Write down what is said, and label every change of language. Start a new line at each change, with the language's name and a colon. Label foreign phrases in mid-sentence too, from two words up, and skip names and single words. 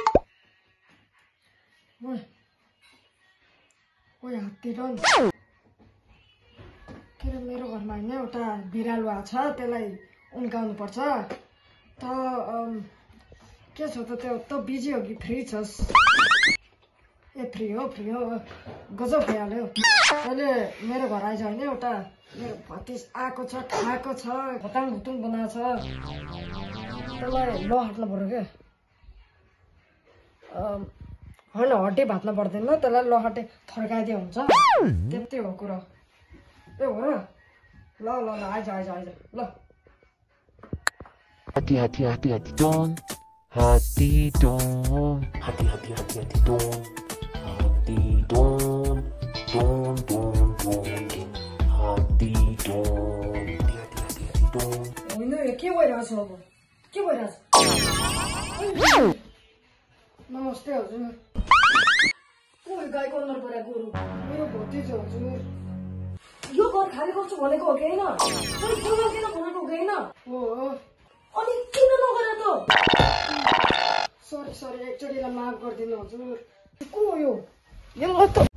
Nepali: ओइ हात्ती र के अरे मेरो घरमा होइन एउटा बिरालो आएको छ त्यसलाई उन्काउनु पर्छ त के छ त त्यो त बिजी हो कि फ्री छस् ए फ्री हो गजब भइहाल्यो अहिले मेरो घर आइज होइन एउटा मेरो भतिज आएको छ खाएको छ भताङ भुतुङ बनाएको छ त्यसलाई ल हाट्नु पर्यो क्या होइन हड्डी भात्न पर्दैन त्यसलाई लहटे फर्काइदियो हुन्छ त्यति हो कुरो ए हो र ल ल ल आइज ल Hati don, hati don, hati don, hati don, hati don. होइन के भइरहेछ अब के भइरहेछ नमस्ते हजुर कोही गाईको अन्डर पऱ्यो गोरु मेरो भतिज हजुर यो घर खाली गर्छु भनेको हो कि होइन किन भनेको हो कि होइन हो अनि किन नगरे त सरी एकचोटिलाई माफ गरिदिनु हजुर को हो यो त